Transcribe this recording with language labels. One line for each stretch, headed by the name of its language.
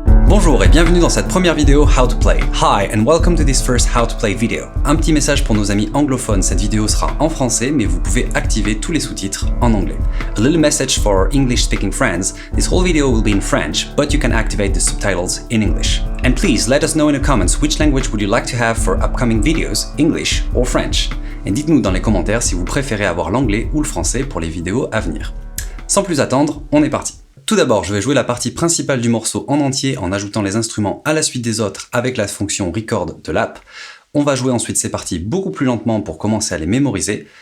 French: Bonjour et bienvenue dans cette première vidéo How to Play.
English: Hi and welcome to this first How to Play video.
French: Un petit message pour nos amis anglophones, cette vidéo sera en français mais vous pouvez activer tous les sous-titres en anglais.
English: A little message for English speaking friends, this whole video will be in French but you can activate the subtitles in English. And please let us know in the comments which language would you like to have for upcoming videos, English or French.
French: Et dites-nous dans les commentaires si vous préférez avoir l'anglais ou le français pour les vidéos à venir. Sans plus attendre, on est parti. Tout d'abord, je vais jouer la partie principale du morceau en entier en ajoutant les instruments à la suite des autres avec la fonction Record de l'app. On va jouer ensuite ces parties beaucoup plus lentement pour commencer à les mémoriser.